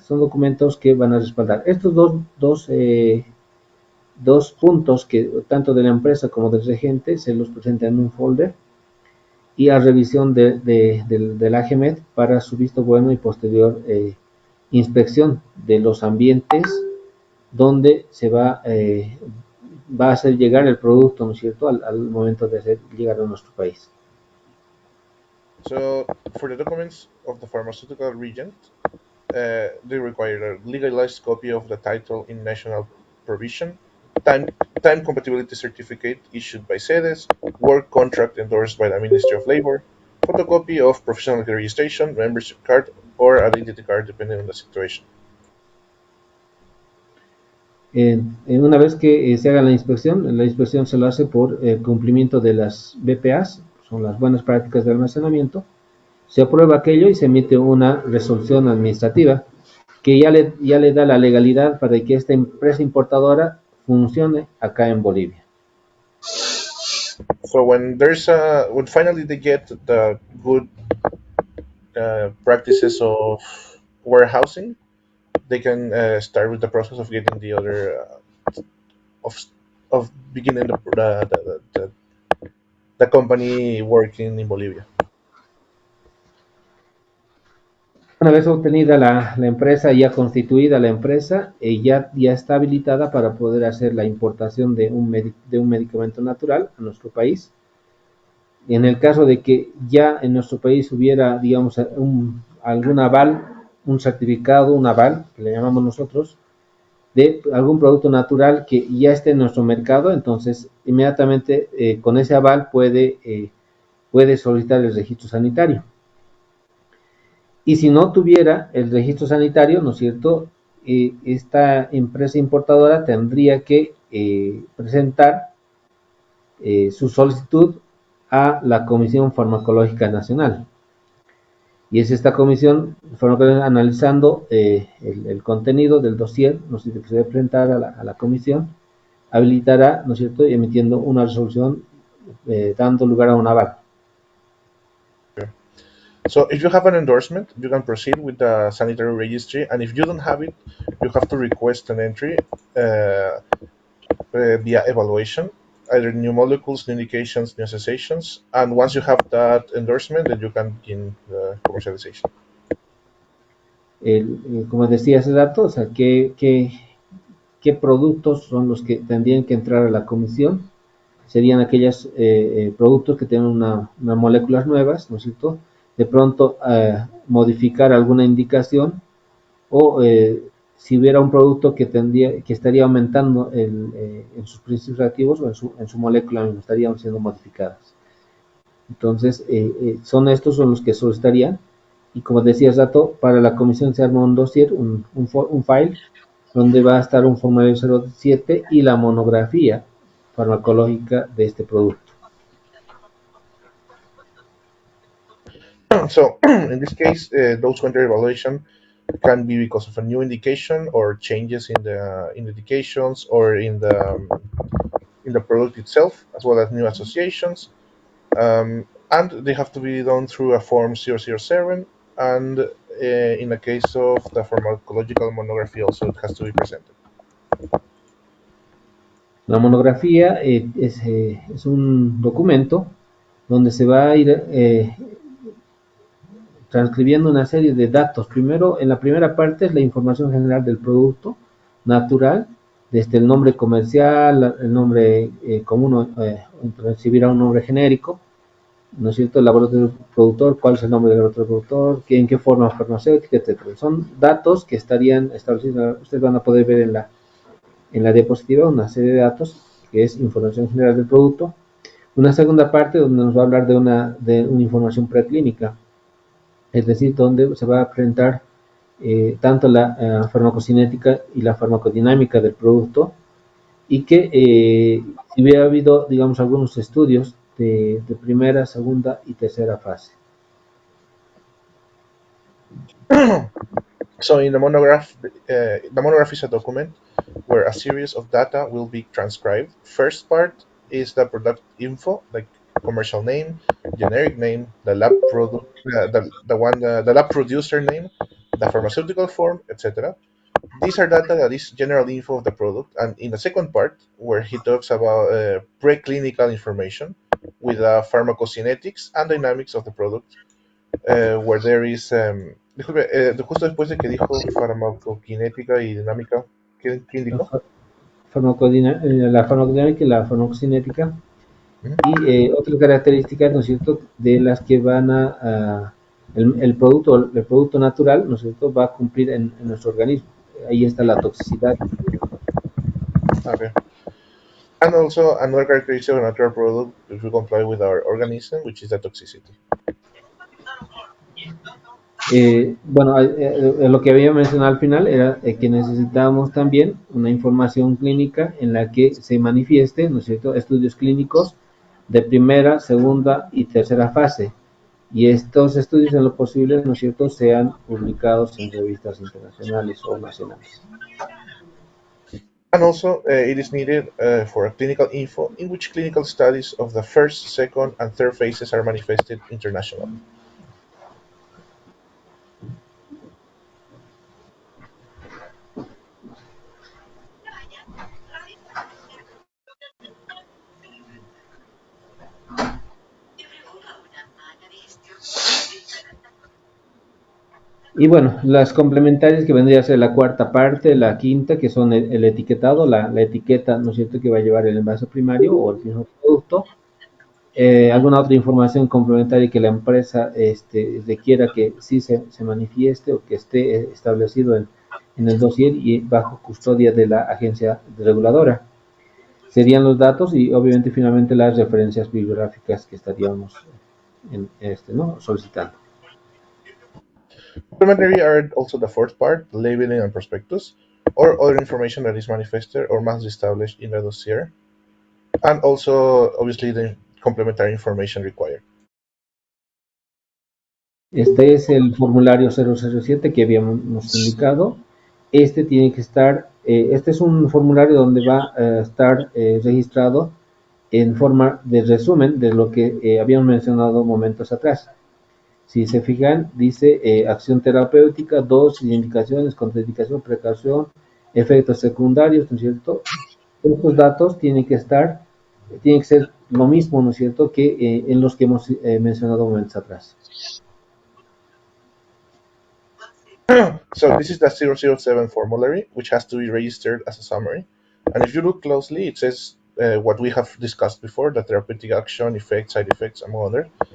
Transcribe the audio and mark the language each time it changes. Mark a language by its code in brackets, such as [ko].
[es] Son documentos que van a respaldar. Estos dos puntos que tanto de la empresa como del regente se los presenta en un folder y a revisión del AGMED para su visto bueno y posterior inspección de los ambientes donde se va a hacer llegar el producto, ¿no es cierto?, al momento de hacer llegar a nuestro país. [en] So, for the documents of the pharmaceutical regent, they require a legalized copy of the title in national provision, time compatibility certificate issued by SEDES, work contract endorsed by the Ministry of Labor, photocopy of professional registration, membership card, or identity card, depending on the situation. [es] Una vez que se haga la inspección se lo hace por cumplimiento de las BPAs, son las buenas prácticas de almacenamiento. Se aprueba aquello y se emite una resolución administrativa que ya le da la legalidad para que esta empresa importadora funcione acá en Bolivia. [en] So when finally they get the good practices of warehousing, they can start with the process of getting the other of beginning the company working in Bolivia. [es] Una vez obtenida la empresa, ya constituida la empresa, ya está habilitada para poder hacer la importación de un medicamento natural a nuestro país. En el caso de que ya en nuestro país hubiera, digamos, algún aval, un certificado, un aval, que le llamamos nosotros, de algún producto natural que ya esté en nuestro mercado, entonces inmediatamente con ese aval puede solicitar el registro sanitario. Y si no tuviera el registro sanitario, ¿no es cierto?, esta empresa importadora tendría que presentar su solicitud a la Comisión Farmacológica Nacional. Y es esta comisión farmacológica analizando el contenido del dossier, ¿no es cierto?, que se debe presentar a la comisión, habilitará, ¿no es cierto?, emitiendo una resolución dando lugar a un aval. [en] So if you have an endorsement, you can proceed with the sanitary registry, and if you don't have it, you have to request an entry via evaluation, either new molecules, new indications, new associations, and once you have that endorsement, then you can begin the commercialization. [es] Como decía hace rato, o sea, ¿qué productos son los que tendrían que entrar a la comisión? Serían aquellos productos que tienen unas moléculas nuevas, ¿no es cierto?, de pronto modificar alguna indicación o si hubiera un producto que estaría aumentando en sus principios activos o en su molécula misma, estarían siendo modificadas. Entonces, son los que solicitarían. Y como decía hace rato, para la comisión se arma un dossier, un file, donde va a estar un formulario 07 y la monografía farmacológica de este producto. [en] So in this case, those counter evaluation can be because of a new indication or changes in the indications or in the product itself, as well as new associations. And they have to be done through a Form 007. And in the case of the pharmacological monography, also it has to be presented. [es] La monografía es un documento donde se va a ir transcribiendo una serie de datos. Primero, en la primera parte es la información general del producto natural, desde el nombre comercial, el nombre común, recibirá un nombre genérico, ¿no es cierto? El laboratorio productor, cuál es el nombre del laboratorio productor, en qué forma farmacéutica, etcétera. Son datos que estarían establecidos, ustedes van a poder ver en la diapositiva una serie de datos que es información general del producto. Una segunda parte donde nos va a hablar de una información preclínica, es decir, donde se va a presentar tanto la farmacocinética y la farmacodinámica del producto, y que si hubiera habido, digamos, algunos estudios de primera, segunda y tercera fase. [en] So in the monograph is a document where a series of data will be transcribed. First part is the product info, like commercial name, generic name, the lab product, the lab producer name, the pharmaceutical form, etc. These are data that is general info of the product. And in the second part, where he talks about preclinical information with pharmacokinetics and dynamics of the product, where there is, [es] disculpe, justo después de que dijo farmacokinética y dinámica, ¿quién dijo? La farmacodinámica y la farmacocinética, y otras características, ¿no es cierto?, de las que van el producto natural, ¿no es cierto?, va a cumplir en nuestro organismo. Ahí está la toxicidad. Okay. [en] And also another characteristic of a natural product if we comply with our organism, which is the toxicity. [es] Bueno, lo que había mencionado al final era que necesitábamos también una información clínica en la que se manifieste, ¿no es cierto?, estudios clínicos de primera, segunda y tercera fase. Y estos estudios, en lo posible, ¿no es cierto?, sean publicados en revistas internacionales o nacionales. [en] And also, it is needed for a clinical info in which clinical studies of the first, second, and third phases are manifested internationally. [es] Y bueno, las complementarias, que vendría a ser la cuarta parte, la quinta, que son el etiquetado, la etiqueta, ¿no es cierto?, que va a llevar el envase primario o el mismo producto. Alguna otra información complementaria que la empresa requiera que sí se manifieste o que esté establecido en el dossier y bajo custodia de la agencia reguladora. Serían los datos y obviamente finalmente las referencias bibliográficas que estaríamos solicitando. [en] Complementary are also the fourth part, labeling and prospectus, or other information that is manifested or must be established in the dossier, and also obviously the complementary information required. [es] Este es el formulario 007 que habíamos indicado. Este tiene que estar, este es un formulario donde va a estar registrado en forma de resumen de lo que habíamos mencionado momentos atrás. Si se fijan, dice acción terapéutica, dosis, indicaciones, contraindicación, precaución, efectos secundarios, ¿no es cierto? Estos datos tienen que ser lo mismo, ¿no es cierto?, que en los que hemos mencionado momentos atrás. [en] So this is the 007 formulary, which has to be registered as a summary. And if you look closely, it says what we have discussed before, the therapeutic action, effects, side effects, among others.